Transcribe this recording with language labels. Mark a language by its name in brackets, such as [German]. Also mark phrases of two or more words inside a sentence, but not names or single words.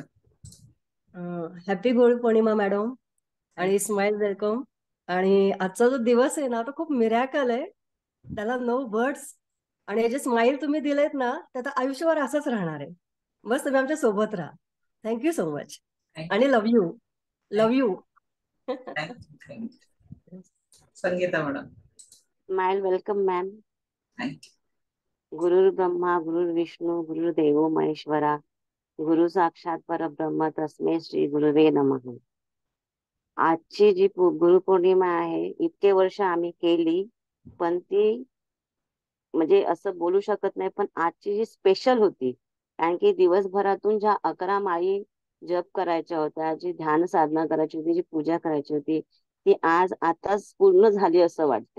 [Marathi] हॅपी गुरुपौर्णिमा मॅडम आणि [English] smile welcome. [Marathi] आणि आजचा जो दिवस आहे ना तो खूप मिरॅकल आहे, त्याला [English] no words. [Marathi] आणि हे जे स्माइल तुम्ही दिलेत ना त्यात आयुष्यभर असंच राहणार आहे. बस तुम्ही आमच्या सोबत राहा. [English] thank you so much आणि love you. love you. संगीता मॅडम. smile welcome ma'am. थँक्यू. [Sanskrit] गुरुर् ब्रह्मा गुरुर्विष्णू गुरुर्देव महेश्वरा गुरु साक्षात परब्रह्म तस्मै श्री गुरुवे नमः. [Marathi] आजची जी गुरुपौर्णिमा आहे, इतके वर्ष आम्ही केली, पण ती म्हणजे असं बोलू शकत नाही, पण आजची जी स्पेशल होती, कारण की दिवसभरातून ज्या 11 माळी जप करायच्या होत्या, जी ध्यान साधना करायची होती, जी पूजा करायची होती, ती आज आताच पूर्ण झाली असं वाटते.